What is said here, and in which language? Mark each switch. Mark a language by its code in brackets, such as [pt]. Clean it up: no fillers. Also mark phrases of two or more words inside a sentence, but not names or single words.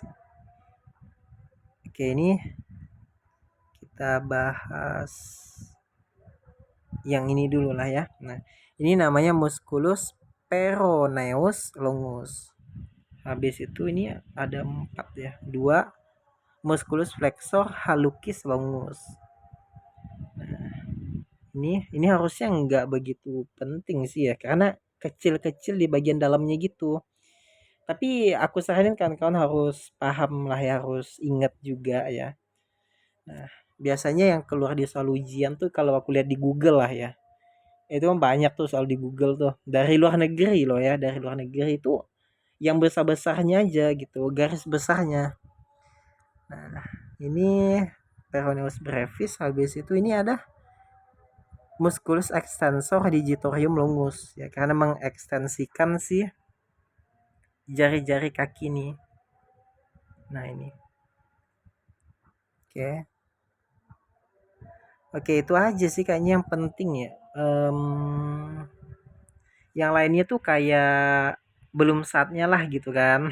[id] Oke, ini kita bahas yang ini dulu lah ya. Nah, ini namanya [la] musculus peroneus longus. [id] Habis itu ini ada 4 ya. 2 [la] musculus flexor hallucis longus. [id] Nah, ini harusnya nggak begitu penting sih ya, karena kecil-kecil di bagian dalamnya gitu. Tapi aku saranin kawan-kawan harus paham lah ya, harus ingat juga ya. Nah, biasanya yang keluar di soal ujian tuh kalau aku lihat di Google lah ya. Itu kan banyak tuh soal di Google tuh. Dari luar negeri loh ya, dari luar negeri itu yang besar-besarnya aja gitu, garis besarnya. Nah, ini [la] peroneus brevis. [id] Habis itu ini ada [la] musculus extensor digitorium longus [id] ya, karena mengekstensikan si jari-jari kaki nih. Nah, ini. Oke. Oke, itu aja sih kayaknya yang penting ya. Yang lainnya tuh kayak belum saatnya lah gitu kan.